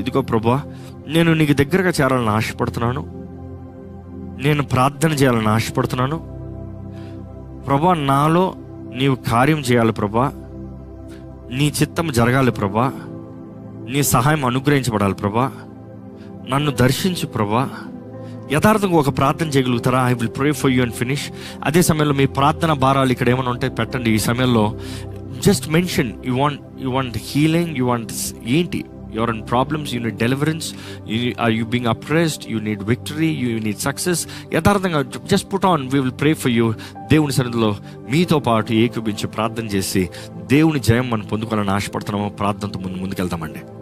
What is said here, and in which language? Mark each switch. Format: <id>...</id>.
<te>ఇదిగో ప్రభువా, నేను నీకు దగ్గరగా చేరాలని ఆశపడుతున్నాను, నేను ప్రార్థన చేయాలని ఆశపడుతున్నాను ప్రభువా, నాలో నీవు కార్యం చేయాలి ప్రభువా, నీ చిత్తం జరగాలి ప్రభువా, నీ సహాయం అనుగ్రహించబడాలి ప్రభువా, నన్ను దర్శించు ప్రభువా. యథార్థంగా ఒక ప్రార్థన చేయగలుగుతారా?</te> <en>I will pray for you and finish.</en> <te>అదే సమయంలో మీ ప్రార్థన భారాలు ఇక్కడ ఏమైనా ఉంటే పెట్టండి. ఈ సమయంలో</te> <en>just mention you want healing, you want</en> <te>ఏంటి,</te> <en>you're in problems, you need deliverance, are you being oppressed, you need victory, you need success. యథార్థంగా just put on, we will pray for you.</en> <te>దేవుని సన్నిధిలో మీతో పాటు ఏకీభవించి ప్రార్థన చేసి దేవుని జయం మనం పొందుకోవాలని ఆశపడుతున్నాము. ప్రార్థనతో ముందుకెళ్తామండి.</te>